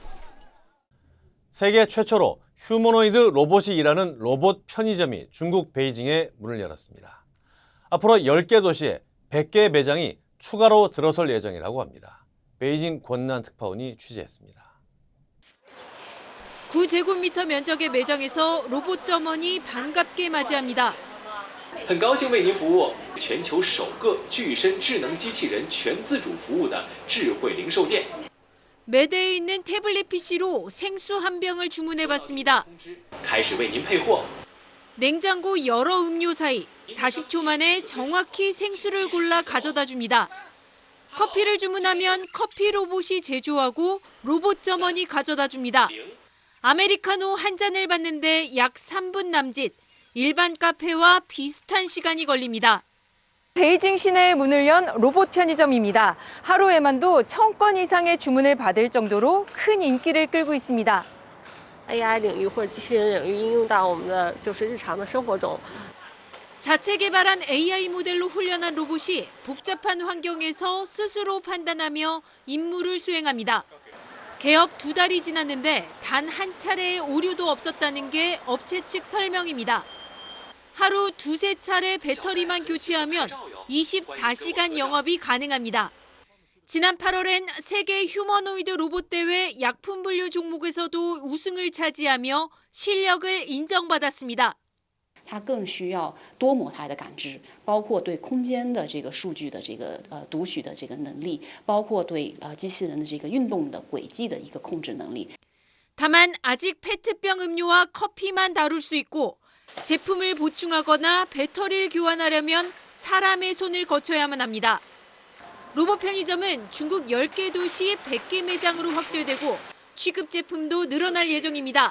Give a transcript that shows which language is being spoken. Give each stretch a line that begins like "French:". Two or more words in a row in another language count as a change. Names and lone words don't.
Korean: 세계 최초로 휴머노이드 로봇이 일하는 로봇 편의점이 중국 베이징에 문을 열었습니다. 앞으로 10개 도시에 100개의 매장이 추가로 들어설 예정이라고 합니다. 베이징 권난 특파원이 취재했습니다. 9제곱미터 면적의 매장에서 로봇 점원이 반갑게 맞이합니다.
Chinese: 很高兴为您服务全球首个具身智能机器人全自主服务的智慧零售店。
Korean: 매대에 있는 태블릿 PC로 생수 한 병을 주문해봤습니다.
Chinese: 开始为您配货。
Korean: 냉장고 여러 음료 사이 40초 만에 정확히 생수를 골라 가져다 줍니다. 커피를 주문하면 커피 로봇이 제조하고 로봇 점원이 가져다 줍니다. 아메리카노 한 잔을 받는데 약 3분 남짓, 일반 카페와 비슷한 시간이 걸립니다. 베이징 시내에 문을 연 로봇 편의점입니다. 하루에만도 1000건 이상의 주문을 받을 정도로 큰 인기를 끌고 있습니다.
Chinese: AI 领域或者机器人领域应用到我们的就是日常的生活中。
Korean: 자체 개발한 AI 모델로 훈련한 로봇이 복잡한 환경에서 스스로 판단하며 임무를 수행합니다. 개업 2달이 지났는데 단 한 차례의 오류도 없었다는 게 업체 측 설명입니다. 하루 2~3차례 배터리만 교체하면 24시간 영업이 가능합니다. 지난 8월엔 세계 휴머노이드 로봇 대회 약품 분류 종목에서도 우승을 차지하며 실력을 인정받았습니다.
Chinese: 它更需要多模态的感知，包括对空间的这个数据的这个读取的这个能力，包括对机器人的这个运动的轨迹的一个控制能力。
Korean: 다만 아직 페트병 음료와 커피만 다룰 수 있고 제품을 보충하거나 배터리를 교환하려면 사람의 손을 거쳐야만 합니다. 로봇 편의점은 중국 10개 도시 100개 매장으로 확대되고 취급 제품도 늘어날 예정입니다.